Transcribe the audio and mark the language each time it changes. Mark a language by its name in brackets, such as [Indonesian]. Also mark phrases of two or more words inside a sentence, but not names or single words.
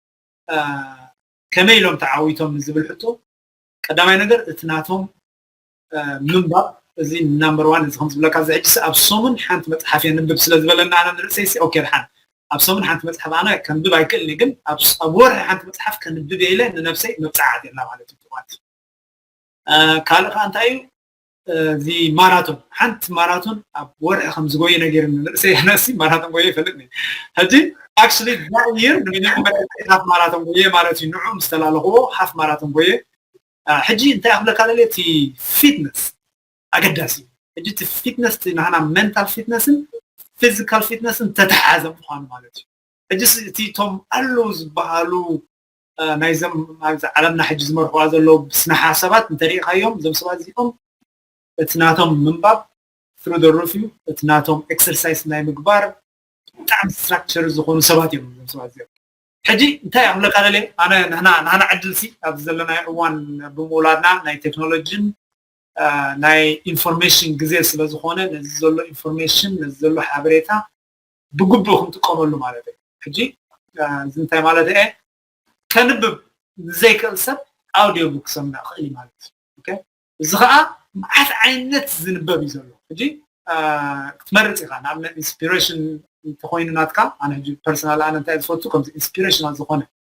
[Tigrinya] ከመይ ኢሎም ተዓዊቶም ዝብል ሕቶ ቀዳማይ ነገር እቲ ናቶም ምንባብ እዚ ናምበር 1 እዚ ከም ዝብለካ ዝሕጂ ኣብ ሶምን ሓንቲ መፅሓፍ የንብብ ስለ ዝበለና ኣነ ንርሰይ ሲ ኦኬ ድሓን ኣብ ሶምን ሓንቲ መፅሓፍ ኣነ ከንብብ ኣይክእልኒ ግን ኣብ ወርሒ ሓንቲ መፅሓፍ ከንብብ የለ ንነፍሰይ መብፃዓት የላ ማለት እዩ ካልእ ከዓ እንታይ እዩ እዚ ማራቶን ሓንቲ ማራቶን ኣብ ወርሒ ከም ዝጎየ ነገር ንርሰይ ነሲ ማራቶን ጎየ ይፈልጥኒ ሕጂ [English] actually that year half marathon [Tigrinya] ጎየ ማለት እዩ ንዑ ምስተላለኽዎ [English] half marathon [Tigrinya] ጎየ ሕጂ እንታይ ኣኽለካ ለለቲ ፊትነስ ኣገዳሲ ሕጂ እቲ ፊትነስ ናህና ሜንታል ፊትነስን ፊዚካል ፊትነስን ተተሓዘ ምዃኑ ማለት እዩ ሕጂ እቲ ቶም ኣለው ዝበሃሉ ናይዞም ዓለምና ሕጂ ዝመርሕዋ ዘለዉ ብስነ ሓሳባት እንተሪኢኻዮም እዞም ሰባት እዚኦም እቲ ናቶም ምንባብ [English] through the roof [Tigrinya] እዩ እቲ ናቶም ኤክሰርሳይዝ ናይ ምግባር ብጣዕሚ ስትራክቸር ዝኾኑ ሰባት እዮም እዞም ሰባት እዚኦም ሕጂ እንታይ ኣኽለካ ለለ ኣነ ንሕና ዕድልሲ ኣብ ዘለናይ እዋን ብምውላድና ናይ ቴክኖሎጂን ናይ ኢንፎርሜሽን ግዜ ስለ ዝኾነ ነዚ ዘሎ ኢንፎርሜሽን ነዚ ዘሎ ሓበሬታ ብግቡእ ክንጥቀመሉ ማለት እዩ ሕጂ እዚ እንታይ ማለት እየ ከንብብ ንዘይክእል ሰብ [English] audio book [Tigrinya] ሰምዕ ክእል ማለት እዩ ኦኬ እዚ ከዓ መዓት ዓይነት ዝንበብ እዩ ዘሎ ሕጂ ክትመርፅ ኢኻ ንኣብነት ኢንስፒሬሽን እንተኮይኑ ናትካ ኣነ ሕጂ ፐርሰናል ኣነ እንታይ ዝፈቱ ከምዚ ኢንስፒሬሽናል ዝኾነ